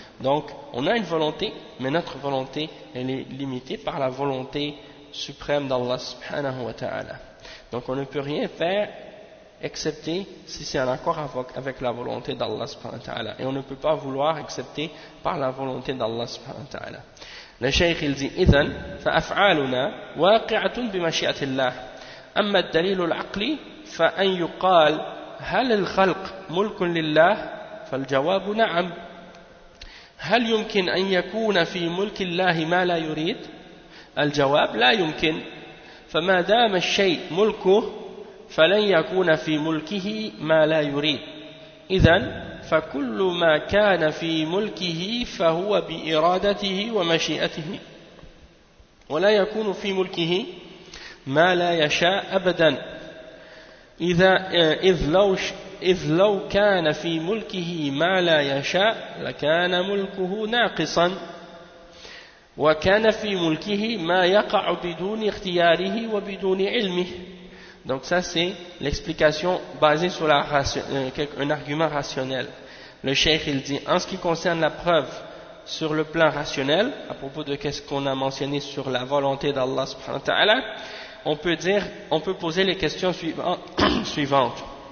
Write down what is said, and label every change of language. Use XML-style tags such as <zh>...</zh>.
<fr>Donc on a une volonté, mais notre volonté elle est limitée par la volonté suprême d'Allah subhanahu wa ta'ala. Donc on ne peut rien faire excepté si c'est en accord avec la volonté d'Allah subhanahu wa ta'ala. Et on ne peut pas vouloir excepté par la volonté d'Allah subhanahu wa ta'ala. Le cheikh il dit</fr> <ar>إذن فأفعالنا واقعة بمشيئة الله. أما الدليل العقلي فأن يقال هل الخلق ملك لله؟ فالجواب نعم. هل يمكن أن يكون في ملك الله ما لا يريد؟ الجواب لا يمكن. فما دام الشيء ملكه فلن يكون في ملكه ما لا يريد. إذن فكل ما كان في ملكه فهو بإرادته ومشيئته، ولا يكون في ملكه ما لا يشاء أبدا. إذ لو كان في ملكه ما لا يشاء لكان ملكه ناقصا، وكان في ملكه ما يقع بدون اختياره وبدون علمه.</ar> <fr>Donc ça c'est l'explication basée sur un argument rationnel. Le cheikh il dit en ce qui concerne la preuve sur le plan rationnel à propos de ce qu'on a mentionné sur la volonté d'Allah subhanahu wa ta'ala, on peut poser les questions suivantes.</fr>